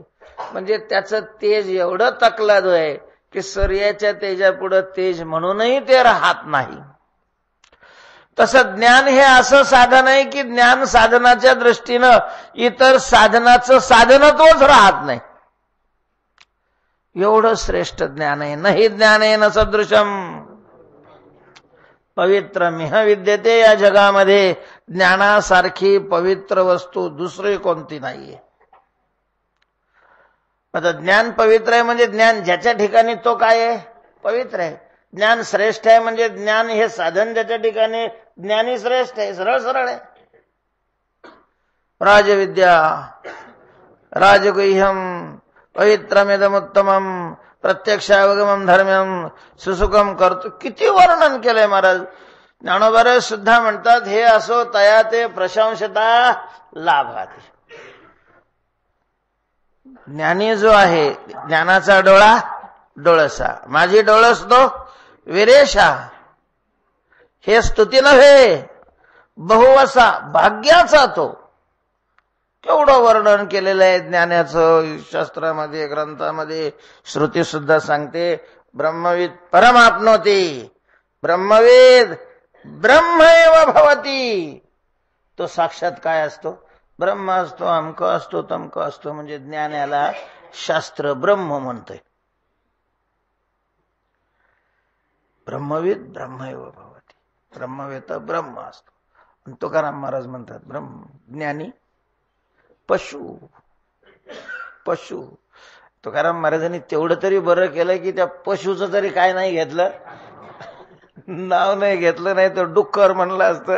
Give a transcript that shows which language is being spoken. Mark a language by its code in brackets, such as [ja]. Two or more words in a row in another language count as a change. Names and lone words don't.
[mr] म्हणजे त्याचं तेज एवढं तकलाद आहे की सूर्याच्या तेजापुढं तेज म्हणूनही ते राहत नाही. तसं ज्ञान हे असं साधन आहे की ज्ञान साधनाच्या दृष्टीनं इतर साधनाचं साधनत्वच राहत नाही. एवढं श्रेष्ठ ज्ञान आहे. [sa] नाही ज्ञानेन सदृशम पवित्र मिह विद्यते. [mr] या जगामध्ये ज्ञानासारखी पवित्र वस्तू दुसरी कोणती नाहीये. आता ज्ञान पवित्र आहे म्हणजे ज्ञान ज्याच्या ठिकाणी तो काय आहे? पवित्र आहे. ज्ञान श्रेष्ठ आहे म्हणजे ज्ञान हे साधन ज्याच्या ठिकाणी ज्ञानी श्रेष्ठ आहे, सरळ सरळ आहे. [sa] राजविद्या राजगुह्यम पवित्रमिदमुत्तमम प्रत्यक्षावगमम धर्म्यम सुसुखम करतो. [mr] किती वर्णन केलंय महाराज. ज्ञानोबा सुद्धा म्हणतात हे असो तया ते प्रशंसता लाभाते. ज्ञानी जो आहे ज्ञानाचा डोळा डोळसा, माझी डोळस तो विरेशा. हे स्तुती नव्हे बहुवसा, भाग्याचा तो. केवढं वर्णन केलेलं आहे ज्ञानाचं शास्त्रामध्ये ग्रंथामध्ये. श्रुती सुद्धा सांगते [sa] ब्रह्मविद परमाप्नोती, ब्रह्मवेद ब्रह्म एव भवती. [mr] तो साक्षात काय असतो? ब्रह्म असतो, अमक असतो, तमक असतो. म्हणजे ज्ञानाला शास्त्र ब्रह्म म्हणतंय. [sa] ब्रह्मविद ब्रह्म एव भवती, ब्रह्मवेद [mr] ब्रह्म असतो. आणि तुकाराम महाराज म्हणतात ब्रह्म ज्ञानी पशु. पशु तुकाराम महाराजांनी तेवढं तरी बरं केलं की त्या पशुचं तरी काय नाही घेतलं, नाव नाही घेतलं. नाही तर डुक्कर म्हणलं असतं.